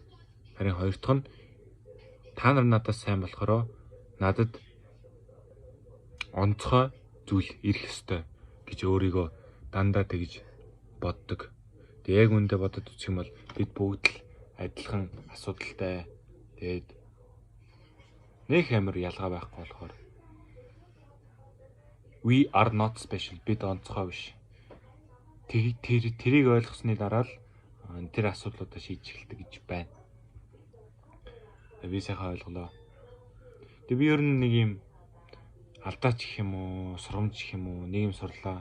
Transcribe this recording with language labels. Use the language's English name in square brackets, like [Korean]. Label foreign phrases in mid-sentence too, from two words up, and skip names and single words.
[Mongolian] Харин хоёр дахь нь та нар надаас сайн болохоор надад онцгой зүйл ирэх ёстой гэж өөрийгөө дандаа тэгж боддог. Тэг яг үндэ бодоод үзэх юм бол бид бүгд л адилхан асуудалтай. Тэгээд нэг амар ялгаа байхгүй болохоор [English] we are not special. [Mongolian] Бид онцгой биш. Тэрийг ойлгосны дараа л тэр асуудлуудаа шийдэж эхэлдэг гэж байна. Би сайхан ойлголоо. Тэг би ер нь нэг юм алдаач гэх юм уу, сургамж гэх юм уу, нэг юм сурлаа.